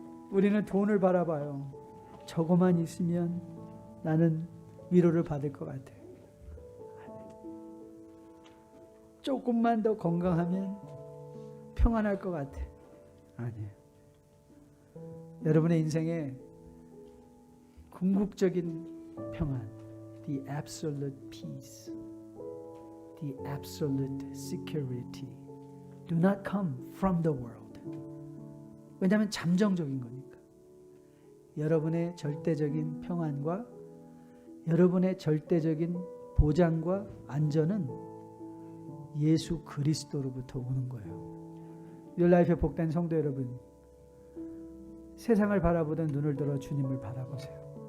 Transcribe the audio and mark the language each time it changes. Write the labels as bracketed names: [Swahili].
[Korean] 우리는 돈을 바라봐요. 저거만 있으면 나는 위로를 받을 것 같아. 조금만 더 건강하면 평안할 것 같아. 아니에요. 여러분의 인생에 궁극적인 평안, [English] the absolute peace, the absolute security do not come from the world. [Korean] 왜냐하면 잠정적인 거니까. 여러분의 절대적인 평안과 여러분의 절대적인 보장과 안전은 예수 그리스도로부터 오는 거예요. 뉴라이프의 복된 성도 여러분, 세상을 바라보던 눈을 들어 주님을 바라보세요.